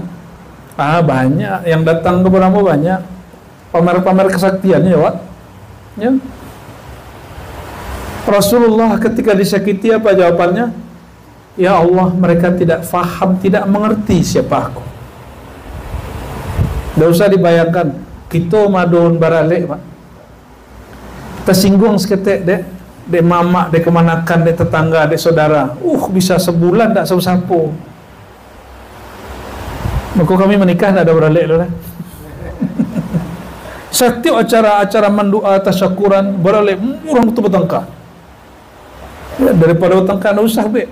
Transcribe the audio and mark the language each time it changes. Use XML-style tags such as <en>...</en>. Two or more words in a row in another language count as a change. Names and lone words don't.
<id>Banyak yang datang ke Puramo, banyak pamer-pamer kesaktiannya ya Pak. Ya. Rasulullah ketika disakiti apa jawabannya? Ya Allah, mereka tidak faham, tidak mengerti siapa aku. Tidak usah dibayangkan kita madun baralik Pak, tersinggung seketik</id> <min>dek mamak, dek kemanakan, dek tetangga, dek saudara,</min> <id>bisa sebulan tak sapu-sapu. Maka kami menikah tak ada beralik loh lah. Setiap acara-acara mendua tasyakuran beralik, orang itu bertengkar. Ya, daripada bertengkar tak usah be.</id>